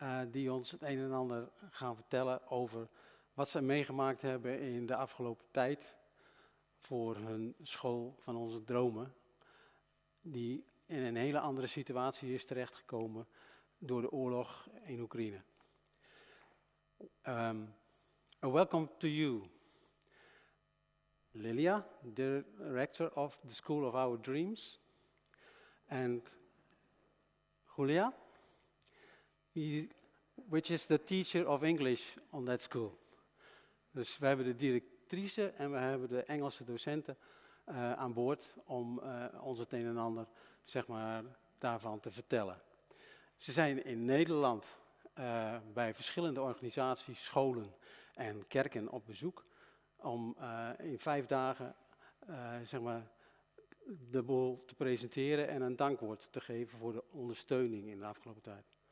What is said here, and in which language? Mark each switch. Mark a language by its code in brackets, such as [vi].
[nl] Die ons het een en ander gaan vertellen over wat ze meegemaakt hebben in de afgelopen tijd voor hun school van onze dromen. Die in een hele andere situatie is terechtgekomen door de oorlog in Oekraïne. [en] A welcome to you, Lilia, director of the School of Our Dreams, and Julia, which is the teacher of English on that school. [nl] Dus we hebben de directrice en we hebben de Engelse docenten aan boord om ons het een en ander, zeg maar, daarvan te vertellen. Ze zijn in Nederland bij verschillende organisaties, scholen en kerken op bezoek om in 5 dagen zeg maar, de boel te presenteren en een dankwoord te geven voor de ondersteuning in de afgelopen tijd.